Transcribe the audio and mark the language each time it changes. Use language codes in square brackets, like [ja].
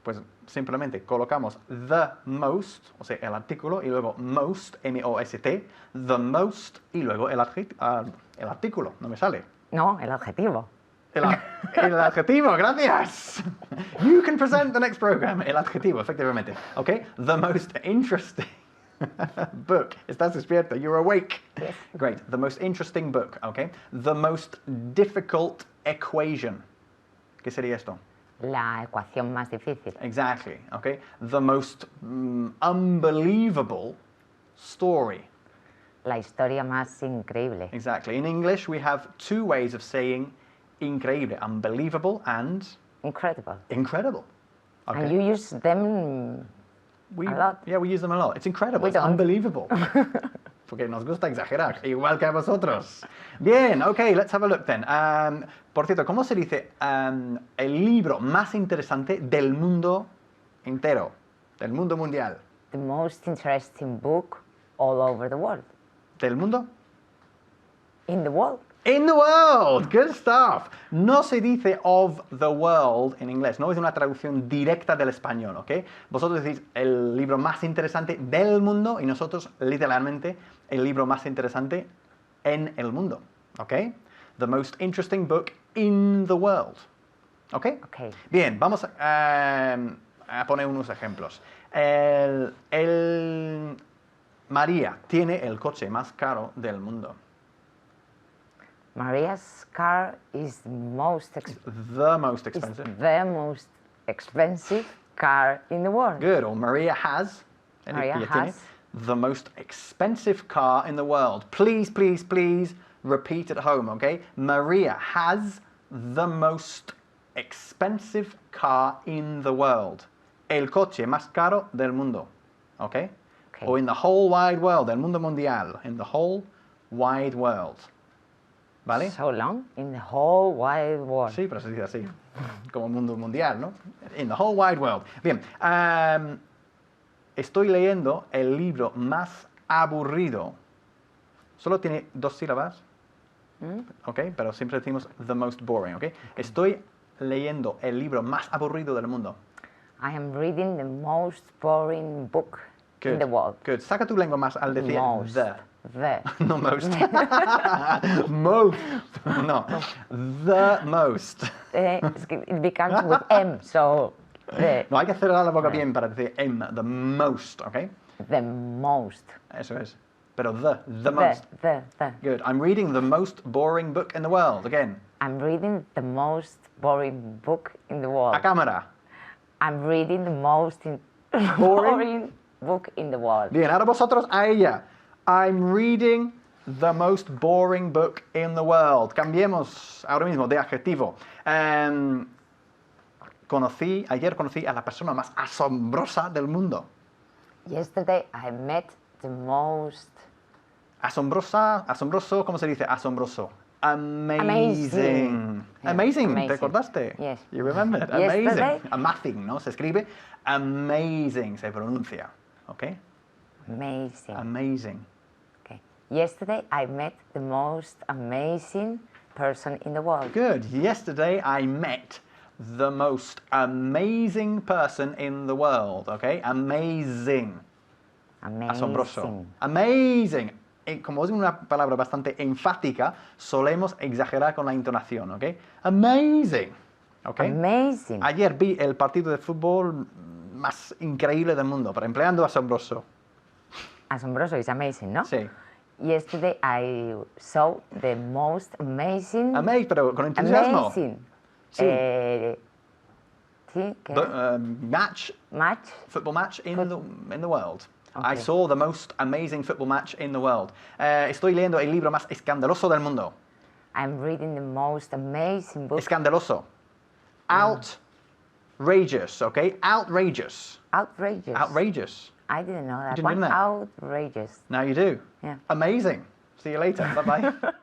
[es] Pues simplemente colocamos [en] the most, [es] o sea, el artículo, y luego most, M-O-S-T, the most, y luego el artículo. No me sale. No, el adjetivo. El adjetivo, gracias. [en] You can present the next program. [es] El adjetivo, efectivamente. [en] Okay? The most interesting book. [es] Estás despierto. [en] You're awake. Yes. Great. The most interesting book. Okay? The most difficult equation. [es] ¿Qué sería esto? La ecuación más difícil. [en] Exactly. Okay? The most unbelievable story. [es] La historia más increíble. [en] Exactly. In English, we have 2 ways of saying increíble, unbelievable and Incredible. incredible. Okay. And you use them a lot. Yeah, we use them a lot. It's incredible. We It's don't. unbelievable. [es] Porque nos gusta exagerar, igual que a vosotros. Bien, [en] okay, let's have a look then. [es] Por cierto, ¿cómo se dice el libro más interesante del mundo entero? Del mundo mundial. [en] The most interesting book all over the world. [es] ¿Del mundo? [en] In the world. In the world. Good stuff. [es] No se dice [en] of the world [es] en inglés. No es una traducción directa del español, ¿ok? Vosotros decís el libro más interesante del mundo y nosotros literalmente el libro más interesante en el mundo, ¿ok? [en] The most interesting book in the world. ¿Ok? Okay. [es] Bien, vamos a poner unos ejemplos. María tiene el coche más caro del mundo. [en] Maria's car is The most expensive. the most expensive car in the world. Good. Or Maria has. Maria [es] ella tiene [en] has. the most expensive car in the world. Please, please, please repeat at home, okay? Maria has the most expensive car in the world. [es] El coche más caro del mundo, okay? Okay. [en] Or in the whole wide world, [es] del mundo mundial. [en] In the whole wide world. ¿Vale? So long in the whole wide world. [es] Sí, pero se dice así, como mundo mundial, ¿no? [en] In the whole wide world. [es] Bien, estoy leyendo el libro más aburrido. Solo tiene 2 sílabas, ¿ok? Pero siempre decimos [en] the most boring, [es] ¿ok? Estoy leyendo el libro más aburrido del mundo. [en] I am reading the most boring book Good. in the world. Good. [es] Saca tu lengua más al decir [en] Most. the. The. No most. Most. No. The most. It becomes with M, so the, [es] No, hay que cerrar la boca bien para decir [en] the most, [es] ¿ok? [en] the most. [es] Eso es. Pero [en] the most. The. Good. I'm reading the most boring book in the world. Again. I'm reading the most boring book in the world. [es] A cámara. [en] I'm reading the most Boring? boring book in the world. [es] Bien, ahora vosotros a ella. [en] I'm reading the most boring book in the world. [es] Cambiemos ahora mismo de adjetivo. Ayer conocí a la persona más asombrosa del mundo. [en] Yesterday I met the most [es] Asombroso, ¿cómo se dice? Asombroso. [en] Amazing. Amazing. Yeah, Amazing. ¿Te amazing. [es] acordaste? [en] Yes. You remembered? Yesterday. [es] Amazing. Amazing, ¿no? Se escribe amazing, se pronuncia. ¿Ok? [en] amazing. Amazing. Okay. Yesterday I met the most amazing person in the world. Good. Yesterday I met the most amazing person in the world. ¿Ok? Amazing. Amazing. [es] Asombroso. Amazing. Como es una palabra bastante enfática, solemos exagerar con la entonación, ¿ok? [en] Amazing. ¿Ok? Amazing. [es] Ayer vi el partido de fútbol más increíble del mundo, pero empleando asombroso. [en] Asombroso is amazing, ¿no? [es] Sí. [en] Yesterday I saw the most amazing. [es] Pero con entusiasmo. [en] Amazing. [es] Sí. Sí, ¿qué? [en] Match, Match. football match in the world. I Okay. saw the most amazing football match in the world. [es] Estoy leyendo el libro más escandaloso del mundo. [en] I'm reading the most amazing book. Escandaloso. Outrageous, okay? Outrageous. Outrageous. Outrageous. I didn't know that. You didn't know that? Outrageous. Now you do. Yeah. Amazing. See you later. Bye-bye.